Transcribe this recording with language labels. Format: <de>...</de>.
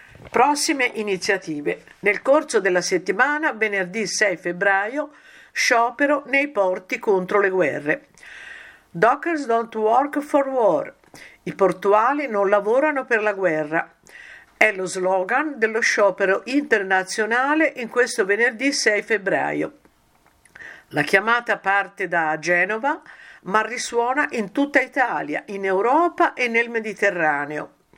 <it>Prossime iniziative. Nel corso della settimana, venerdì 6 febbraio, sciopero nei porti contro le guerre.</it> <en>Dockers don't work for war.</en> <it>I portuali non lavorano per la guerra. È lo slogan dello sciopero internazionale in questo venerdì 6 febbraio. La chiamata parte da Genova, ma risuona in tutta Italia, in Europa e nel Mediterraneo.</it>